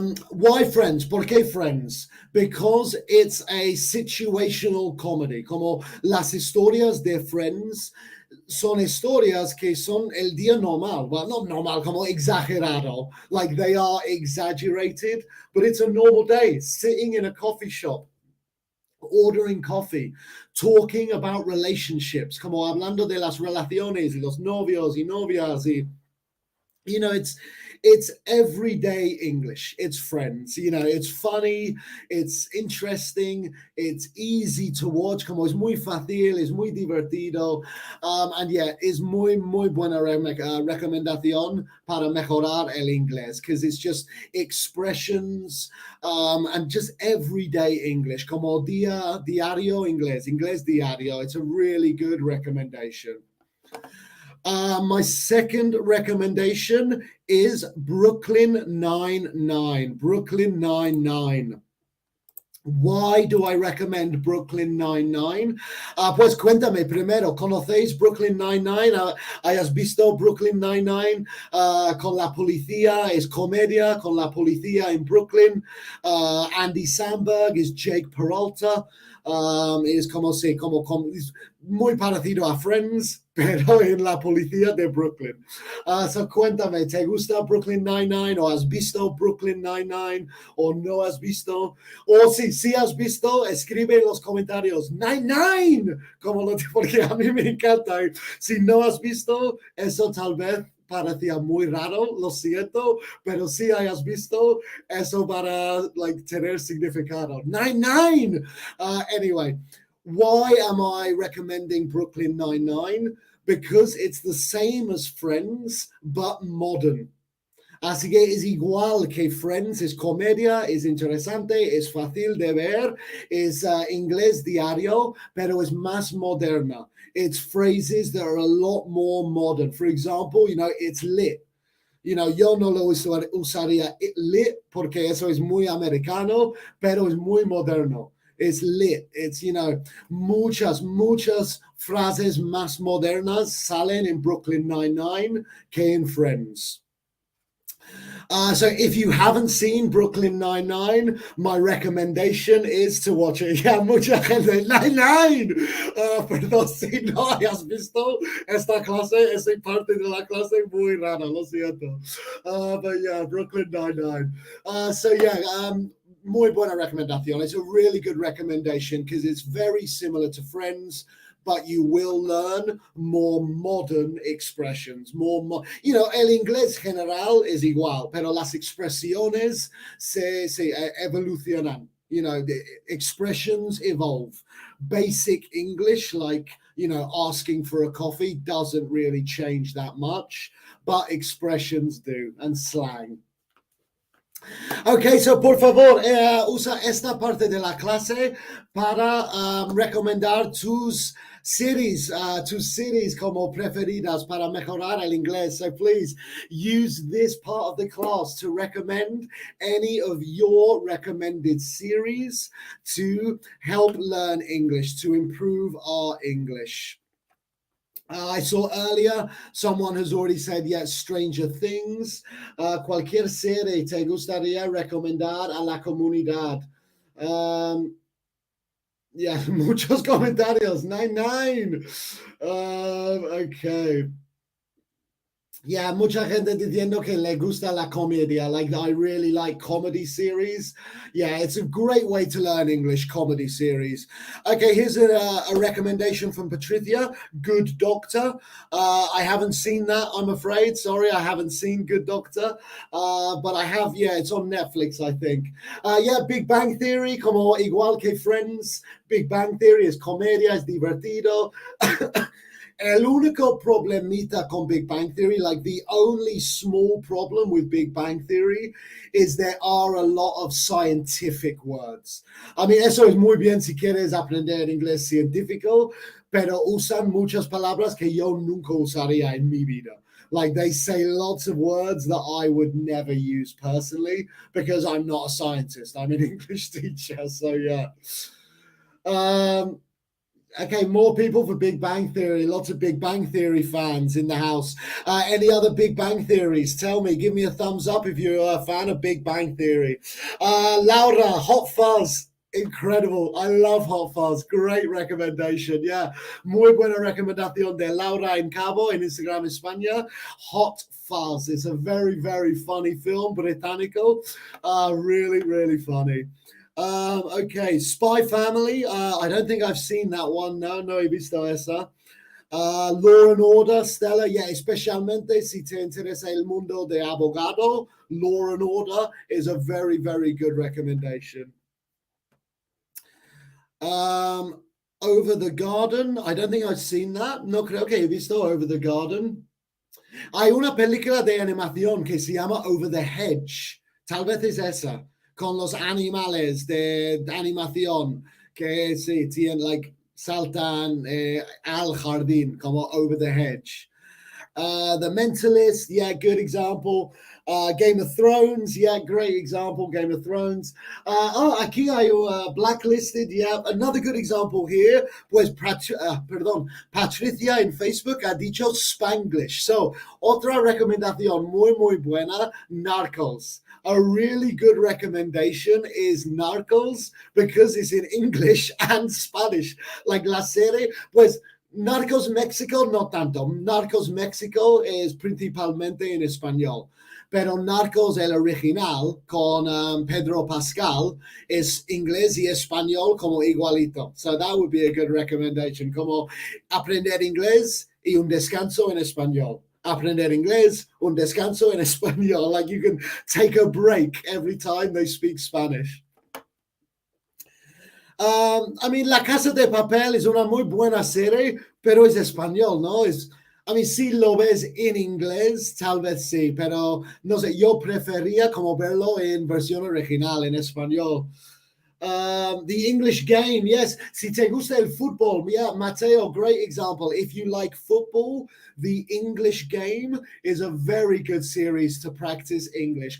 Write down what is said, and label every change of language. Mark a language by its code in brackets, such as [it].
[en] Why Friends? [es] ¿Por qué Friends? [en] Because it's a situational comedy. [es] Como las historias de Friends son historias que son el día normal. [en] Well, not normal, [es] como exagerado. [en] Like they are exaggerated, but it's a normal day. Sitting in a coffee shop, ordering coffee, talking about relationships, [es] como hablando de las relaciones y los novios y novias y [en] it's everyday English. It's Friends. It's funny, it's interesting, it's easy to watch. [es] Como es muy fácil, es muy divertido. [en] And yeah, [es] es muy buena recomendación para mejorar el inglés [en] because it's just expressions and just everyday English. [es] Como diario inglés diario. [en] It's a really good recommendation. My second recommendation is Brooklyn Nine-Nine. Brooklyn Nine-Nine. Why do I recommend Brooklyn Nine-Nine? [es] Pues cuéntame primero, ¿conocéis Brooklyn Nine-Nine? ¿Hayas visto Brooklyn Nine-Nine? Con la policía, es comedia con la policía en Brooklyn. Andy Samberg es Jake Peralta. Es como, sí, es muy parecido a Friends, pero en la policía de Brooklyn. So cuéntame, ¿te gusta Brooklyn Nine-Nine? ¿O has visto Brooklyn Nine-Nine? ¿O no has visto? O si has visto, escribe en los comentarios Nine-Nine, porque a mí me encanta. Si no has visto, eso tal vez parecía muy raro, lo siento, pero si hayas visto, eso para tener significado. Nine-Nine! [en] Anyway, why am I recommending Brooklyn Nine-Nine? Because it's the same as Friends, but modern. [es] Así que es igual que Friends, es comedia, es interesante, es fácil de ver, es inglés diario, pero es más moderna. [en] It's phrases that are a lot more modern. For example, it's lit. [es] Yo no lo usaría lit porque eso es muy americano, pero es muy moderno. [en] It's lit. [es] It's, muchas frases más modernas salen en Brooklyn Nine-Nine que en Friends. [en] So if you haven't seen Brooklyn Nine-Nine, my recommendation is to watch it. [es] Yeah, mucha gente, Nine-Nine. Perdón, si no hayas visto esta clase, esa parte de la clase muy rara, lo siento. [en] But yeah, Brooklyn Nine-Nine. So yeah, [es] muy buena recomendación. [en] It's a really good recommendation because it's very similar to Friends, but you will learn more modern expressions. [es] El inglés general es igual, pero las expresiones se evolucionan. [en] The expressions evolve. Basic English, like, asking for a coffee, doesn't really change that much, but expressions do, and slang. [es] Ok, so por favor, usa esta parte de la clase para recomendar tus series como preferidas para mejorar el inglés. [en] So please use this part of the class to recommend any of your recommended series to help learn English, to improve our English. I saw earlier someone has already said, yes, Stranger Things. [es] Cualquier serie te gustaría recomendar a la comunidad. Yeah, muchos comentarios. Nine-Nine. Okay. Yeah, mucha gente diciendo que le gusta la comedia. [en] Like, I really like comedy series. Yeah, it's a great way to learn English, comedy series. Okay, here's a recommendation from Patricia, Good Doctor. I haven't seen that, I'm afraid. Sorry, I haven't seen Good Doctor. But I have, yeah, it's on Netflix, I think. Yeah, Big Bang Theory, [es] como igual que Friends. [en] Big Bang Theory [es] es comedia, es divertido. El único problemita con [en] Big Bang Theory, like the only small problem with Big Bang Theory, is there are a lot of scientific words. [es] I mean, eso es muy bien si quieres aprender inglés científico, pero usan muchas palabras que yo nunca usaría en mi vida. [en] Like, they say lots of words that I would never use personally because I'm not a scientist. I'm an English teacher, so yeah. Okay, more people for Big Bang Theory. Lots of Big Bang Theory fans in the house. Any other Big Bang Theories? Tell me. Give me a thumbs up if you're a fan of Big Bang Theory. Laura, Hot Fuzz. Incredible. I love Hot Fuzz. Great recommendation. Yeah. [es] Muy buena recomendación de Laura en Cabo en Instagram España. [en] Hot Fuzz. It's a very, very funny film, británico. Really, really funny. Okay, Spy Family. I don't think I've seen that one. [es] No he visto esa. Law and Order, Stella. Yeah, especialmente si te interesa el mundo de abogado, Law and Order [en] is a very, very good recommendation. Over the Garden. I don't think I've seen that. [es] No creo que he visto Over the Garden. Hay una película de animación que se llama Over the Hedge. Tal vez es esa. Con los animales de animación que sí, tienen, like, saltan al jardín, como Over the Hedge. [en] The Mentalist, yeah, good example. Game of Thrones, yeah, great example, Game of Thrones. [es] Aquí hay [en] Blacklisted, yeah, another good example here. [es] Pues, Patricia en Facebook ha dicho Spanglish. So, otra recomendación muy buena, Narcos. [en] A really good recommendation is Narcos because it's in English and Spanish. [es] Like la serie, pues Narcos México no tanto. Narcos México es principalmente en español. Pero Narcos, el original, con Pedro Pascal, es inglés y español como igualito. [en] So that would be a good recommendation. [es] Como aprender inglés y un descanso en español. Aprender inglés, un descanso en español. [en] Like you can take a break every time they speak Spanish. [es] I mean, La Casa de Papel es una muy buena serie, pero es español, ¿no? Si lo ves en inglés, tal vez sí, pero no sé, yo prefería como verlo en versión original, en español. The English Game, yes. Si te gusta el fútbol, yeah, Mateo, [en] great example. If you like football, The English Game is a very good series to practice English.